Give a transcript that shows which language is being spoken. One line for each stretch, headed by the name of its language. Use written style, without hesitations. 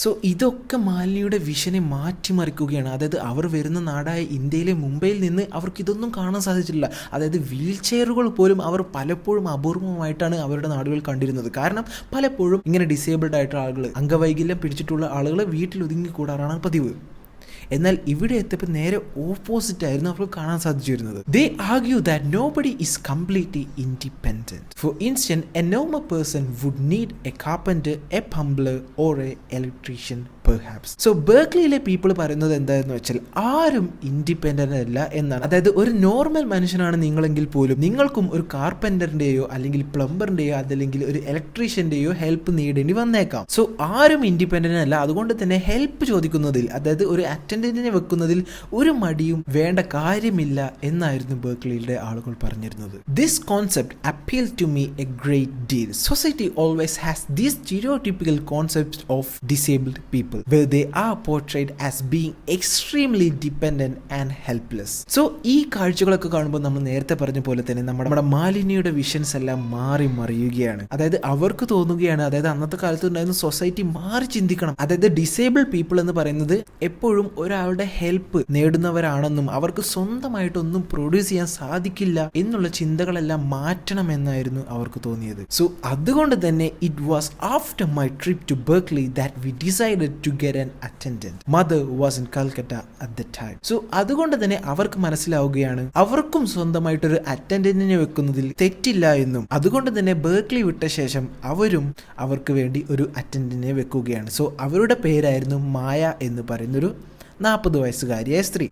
Malayalam: So ഇതൊക്കെ മാലിനിയുടെ വിഷനെ മാറ്റിമറിക്കുകയാണ്. അതായത് അവർ വരുന്ന നാടായ ഇന്ത്യയിലെ മുംബൈയിൽ നിന്ന് അവർക്ക് ഇതൊന്നും കാണാൻ സാധിച്ചില്ല. അതായത് വീൽ ചെയറുകൾ പോലും അവർ പലപ്പോഴും അപൂർവമായിട്ടാണ് അവരുടെ നാടുകളിൽ കണ്ടിരുന്നത്. കാരണം പലപ്പോഴും ഇങ്ങനെ ഡിസേബിൾഡ് ആയിട്ടുള്ള ആളുകൾ, അംഗവൈകല്യം പിടിച്ചിട്ടുള്ള ആളുകൾ വീട്ടിൽ ഒതുങ്ങി കൂടാറാണ് പതിവ്. എന്നാൽ ഇവിടെ എത്തിയപ്പോൾ നേരെ ഓപ്പോസിറ്റ് ആയിരുന്നു അവർക്ക് കാണാൻ സാധിച്ചിരുന്നത്.
English: They argue that nobody is completely independent. For instance, a normal person would need a carpenter, a plumber or a electrician perhaps.
Malayalam: So ബെർക്ലിയിലെ people പറയുന്നത് എന്താണെന്ന് വെച്ചാൽ ആരും ഇൻഡിപെൻഡന്റ് അല്ല എന്നാണ്. അതായത് ഒരു നോർമൽ മനുഷ്യനാണ് നിങ്ങളെങ്കിൽ പോലും നിങ്ങൾക്കും ഒരു കാർപ്പന്ററിന്റെയോ അല്ലെങ്കിൽ പ്ലംബറിന്റെയോ അതല്ലെങ്കിൽ ഒരു ഇലക്ട്രീഷ്യന്റെയോ ഹെൽപ്പ് നേടേണ്ടി വന്നേക്കാം. സോ ആരും ഇൻഡിപെൻഡന്റ് അല്ല. അതുകൊണ്ട് തന്നെ ഹെൽപ്പ് ചോദിക്കുന്നതിൽ, അതായത് ഒരു അറ്റൻഡന്റിനെ വെക്കുന്നതിൽ ഒരു മടിയും വേണ്ട കാര്യമില്ല എന്നായിരുന്നു ബെർക്ലിയിലെ ആളുകൾ പറഞ്ഞിരുന്നത്.
English: This concept appealed to me a great deal. Society always has these stereotypical concepts of disabled people where they are portrayed as being extremely dependent and helpless.
Malayalam: So ഈ കാഴ്ചകളൊക്കെ കാണുമ്പോൾ നമ്മൾ നേരത്തെ പറഞ്ഞ പോലെ തന്നെ നമ്മുടെ മാലിന്യയുടെ വിഷൻസ് എല്ലാം മാറി മറിയുകയാണ്. അതായത് അവർക്ക് തോന്നുകയാണ്, അതായത് അന്നത്തെ കാലത്ത് ഉണ്ടായിരുന്ന സൊസൈറ്റി മാറി ചിന്തിക്കണം. അതായത് ഡിസേബിൾഡ് പീപ്പിൾ എന്ന് പറയുന്നത് എപ്പോഴും ഒരാളുടെ ഹെൽപ്പ് നേടുന്നവരാണെന്നും അവർക്ക് സ്വന്തമായിട്ടൊന്നും പ്രൊഡ്യൂസ് ചെയ്യാൻ സാധിക്കില്ല എന്നുള്ള ചിന്തകളെല്ലാം മാറ്റണമെന്നായിരുന്നു അവർക്ക് തോന്നിയത്.
English: so
Malayalam: അതുകൊണ്ട് തന്നെ
English: It was after my trip to Berkeley that we decided to get an attendant. Mother was in Calcutta at the time.
Malayalam: So അതുകൊണ്ട് തന്നെ അവർക്ക് മനസ്സിലാവുകയാണ് അവർക്കും സ്വന്തമായിട്ടൊരു അറ്റൻഡന്റിനെ വെക്കുന്നതിൽ തെറ്റില്ല എന്നും. അതുകൊണ്ട് തന്നെ ബെർക്ലി വിട്ട ശേഷം അവരും അവർക്ക് വേണ്ടി ഒരു അറ്റൻഡന്റിനെ വെക്കുകയാണ്. സോ അവരുടെ പേരായിരുന്നു മായ എന്ന് പറയുന്നൊരു 40 വയസ്സുകാരിയായ സ്ത്രീ.